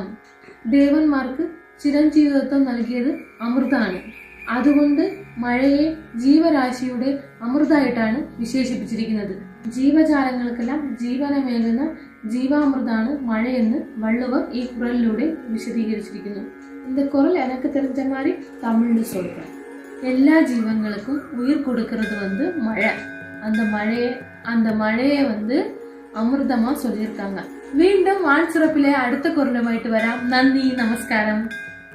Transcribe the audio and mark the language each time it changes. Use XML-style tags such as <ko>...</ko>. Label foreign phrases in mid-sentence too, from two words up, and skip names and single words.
<ml>ദേവന്മാർക്ക് ചിരഞ്ജീവിതത്വം നൽകിയത് അമൃതാണ്. അതുകൊണ്ട് മഴയെ ജീവരാശിയുടെ അമൃതായിട്ടാണ് വിശേഷിപ്പിച്ചിരിക്കുന്നത്. ജീവജാലങ്ങൾക്കെല്ലാം ജീവനമേകുന്ന ജീവാമൃതാണ് മഴയെന്ന് വള്ളുവർ ഈ കുറലിലൂടെ വിശദീകരിച്ചിരിക്കുന്നു.</ml> <ta>இந்த குரல் எனக்கு தெரிஞ்ச மாதிரி தமிழ்னு சொல்றேன். எல்லா ஜீவன்களுக்கும் உயிர் கொடுக்கறது மழை. அந்த மழையை அமிர்தமா சொல்லியிருக்காங்க. மீண்டும் வான் சிறப்பிலே அடுத்த குரலுமாயிட்டு வராம். நன்றி, நமஸ்காரம்.</ta>